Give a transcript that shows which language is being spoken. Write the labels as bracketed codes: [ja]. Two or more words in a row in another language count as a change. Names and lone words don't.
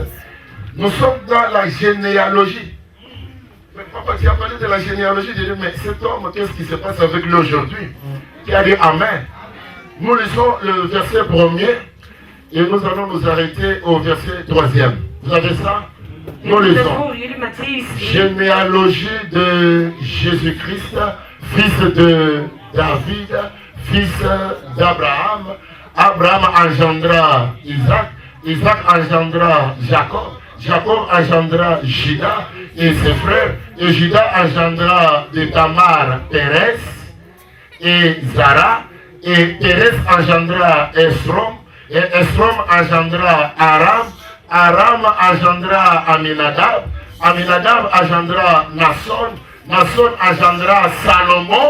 [fr] Nous sommes dans la généalogie. Mais papa, tu as parlé de la généalogie. J'ai dit, mais cet homme, qu'est-ce qui se passe avec lui aujourd'hui? Qui a dit Amen. Nous lisons le verset 1er et nous allons nous arrêter au verset 3e. Vous avez ça? [nl] Ik [fr] Nous [nl] lees [fr] lisons. [nl] voor jullie Matthäus 1. [fr] Généalogie de Jésus-Christ, fils de David, fils d'Abraham. Abraham engendra Isaac, Isaac engendra Jacob, Jacob engendra Juda et ses frères, et Juda engendra de Tamar Pérez et Zara, et Pérez engendra Esrom, et Esrom engendra Aram, Aram engendra Aminadab, Aminadab engendra Nasson, Nasson engendra Salomon.